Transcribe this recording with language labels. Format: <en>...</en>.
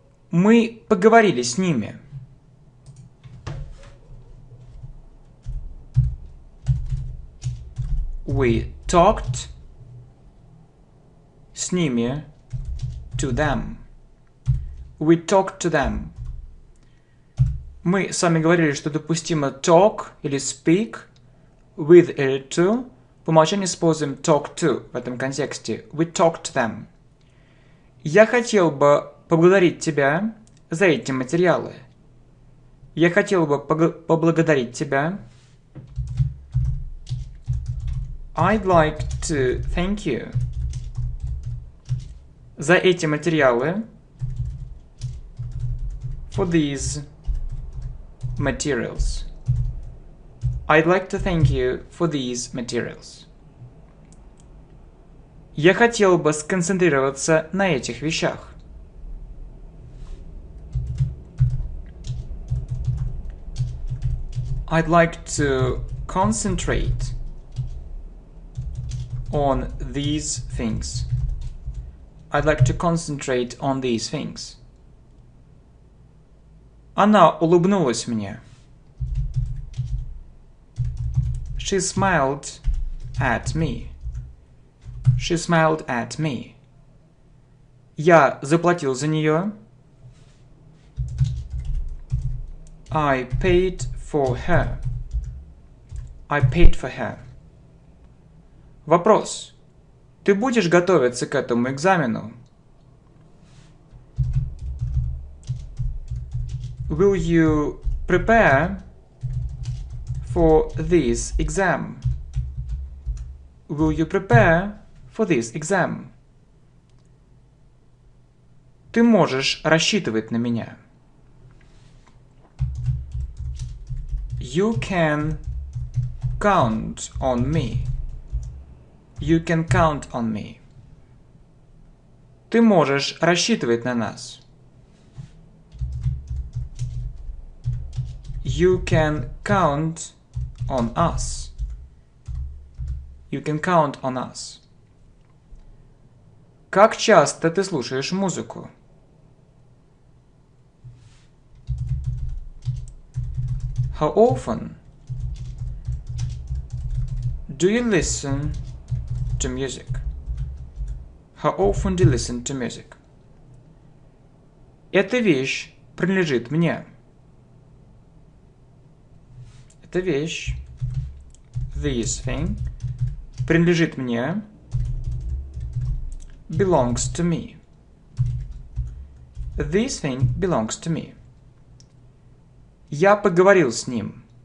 <ru>Мы поговорили с ними.</ru> <en>We talked</en> <ru>с ними</ru> <en>to them. We talked to them.</en> <ru>Мы с вами говорили, что допустимо talk или</ru> <en>speak with</en> <ru>или to. По умолчанию используем talk to в этом контексте.</ru> <en>We talked to them.</en> <ru>Я хотел бы поблагодарить тебя за эти материалы. Я хотел бы поблагодарить тебя.</ru> <en>I'd like to thank you</en> <ru>за эти материалы.</ru> <en>For these materials. I'd like to thank you for these materials.</en> <ru>Я хотел бы сконцентрироваться на этих вещах.</ru> <en>I'd like to concentrate on these things. I'd like to concentrate on these things.</en> <ru>Она улыбнулась мне.</ru> <en>She smiled at me. She smiled at me.</en> <ru>Я заплатил за нее.</ru> <en>I paid for her. I paid for her.</en> <ru>Вопрос. Ты будешь готовиться к этому экзамену?</ru> <en>Will you prepare for this exam? Will you prepare for this exam?</en> <ru>Ты можешь рассчитывать на меня.</ru> <en>You can count on me. You can count on me.</en> <ru>Ты можешь рассчитывать на нас.</ru> <en>You can count on us. You can count on us.</en> <ru>Как часто ты слушаешь музыку?</ru> <en>How often do you listen to music? How often do you listen to music?</en> <ru>Эта вещь принадлежит мне. Эта вещь,</ru> <en>this thing,</en> <ru>принадлежит мне,</ru> <en>belongs to me. This thing belongs to me.</en> <ru>Я поговорил с ним.</ru>